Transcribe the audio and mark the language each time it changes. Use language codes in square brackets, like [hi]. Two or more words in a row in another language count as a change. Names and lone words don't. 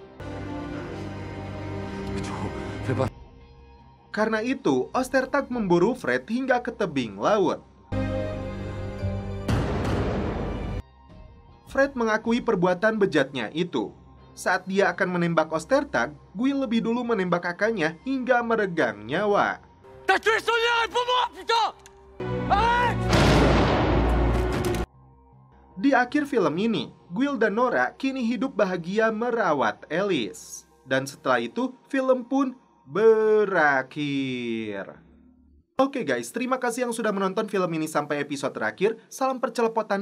[id] Karena itu, Ostertag memburu Fred hingga ke tebing laut. Fred mengakui perbuatan bejatnya itu. Saat dia akan menembak Ostertag, Guile lebih dulu menembak kakaknya hingga meregang nyawa. [fr] T'as tué Sonia, réponds-moi, putain! Arrête! [id] Di akhir film ini, Guile dan Nora kini hidup bahagia merawat Alice. Dan setelah itu, film pun berakhir. Oke guys, terima kasih yang sudah menonton film ini sampai episode terakhir.